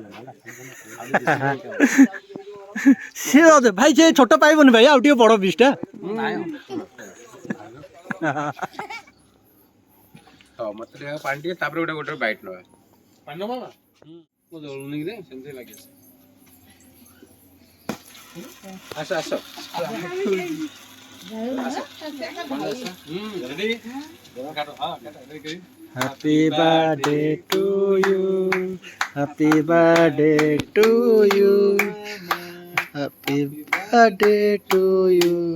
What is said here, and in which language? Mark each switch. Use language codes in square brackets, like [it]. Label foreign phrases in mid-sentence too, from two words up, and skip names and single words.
[or] ସିଏ ଅଧେ ଭାଇ ସେ ଛୋଟ ପାଇବନି ଭାଇ ଆଉ ଟିକେ ବଡ ପିସ୍ ଟା। ମତେ ଟିକେ ପାଣି ଟିକେ ତାପରେ ଗୋଟେ ଗୋଟେ ବାଇଟ୍ ନବା ପାଣି ନବା ମୁଁ ଜଳୁନି ରେ ସେମିତି ଲାଗେ। ଆସ ଆସ [en] Happy birthday to you, happy birthday to you, happy birthday to you.